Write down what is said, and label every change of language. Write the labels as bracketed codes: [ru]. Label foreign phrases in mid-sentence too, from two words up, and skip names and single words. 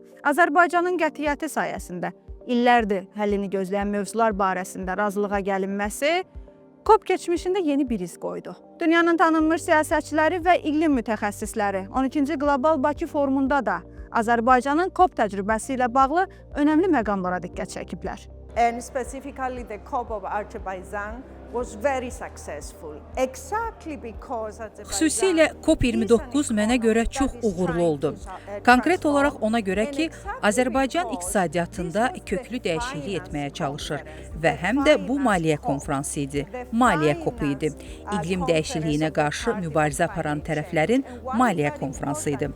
[az] Azərbaycanın qətiyyəti sayəsində illərdir həllini gözləyən mövzular barəsində razılığa gəlinməsi COP keçmişində yeni bir iz qoydu. Dünyanın tanınmış siyasətçiləri və iqlim mütəxəssisləri 12-ci Qlobal Bakı forumunda da Azərbaycanın COP təcrübəsi ilə bağlı önəmli məqamlara diqqət çəkiblər. [en] And specifically the COP of Azerbaijan was very successful. Exactly because [az] Xüsusilə COP29 mənə görə çox uğurlu oldu. Konkret olaraq ona görə ki, Azərbaycan iqtisadiyyatında köklü dəyişiklik etməyə çalışır və həm də bu maliyyə konfransı idi, maliyyə COP-u idi. İqlim dəyişikliyinə qarşı mübarizə aparan tərəflərin maliyyə konfransı idi.